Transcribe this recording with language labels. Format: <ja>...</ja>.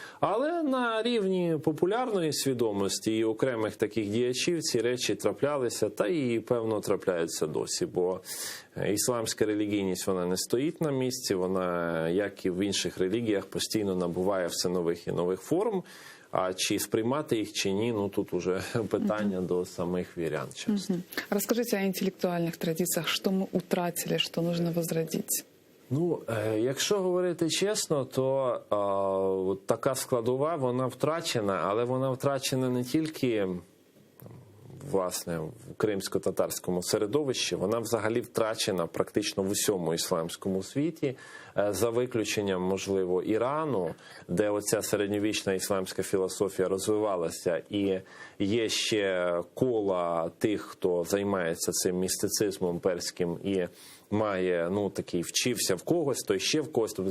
<uk>Але на рівні популярної свідомості і окремих таких діячів ці речі траплялися, та і, певно, трапляються досі, бо ісламська релігійність, вона не стоїть на місці, вона, як і в інших релігіях, постійно набуває все нових і нових форм. А чи сприймати їх, чи ні, тут уже питання до самих вірян.</uk> <ru>Расскажите о интеллектуальных традициях, что мы утратили, что нужно возродить.</ru> <uk>Якщо говорити чесно, то така складова, вона втрачена, але вона втрачена не тільки власне в кримсько-татарському середовищі, вона взагалі втрачена практично в усьому ісламському світі, за виключенням, можливо, Ірану, де оця середньовічна ісламська філософія розвивалася, і є ще кола тих, хто займається цим містицизмом перським і має, такий вчився в когось, то ще в когось.</uk>